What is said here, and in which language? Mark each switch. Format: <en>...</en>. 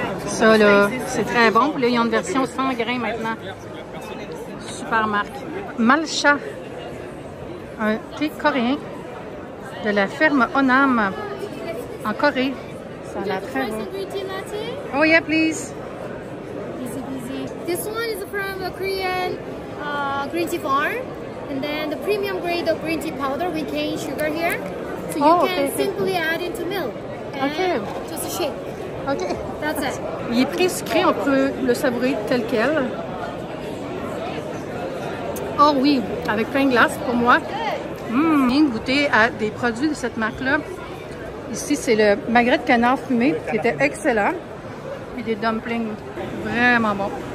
<fr>Ça, là, c'est très bon. Puis là, ils ont une version sans grains maintenant. Super marque. Malcha, un thé coréen de la ferme Onam en Corée. Ça a l'air très bon.</fr> <en>Oh yeah, please. Easy peasy. This one is from a Korean green tea farm. And then the premium grade of green tea powder with cane sugar here. So you can simply add into milk. And just a shake. OK. That's it.</en> <fr>Il est pré-sucré, on peut le savourer tel quel. Oh oui, avec plein de glace pour moi. J'ai goûté à des produits de cette marque-là. Ici, c'est le magret de canard fumé qui était excellent. Et des dumplings vraiment bons.</fr>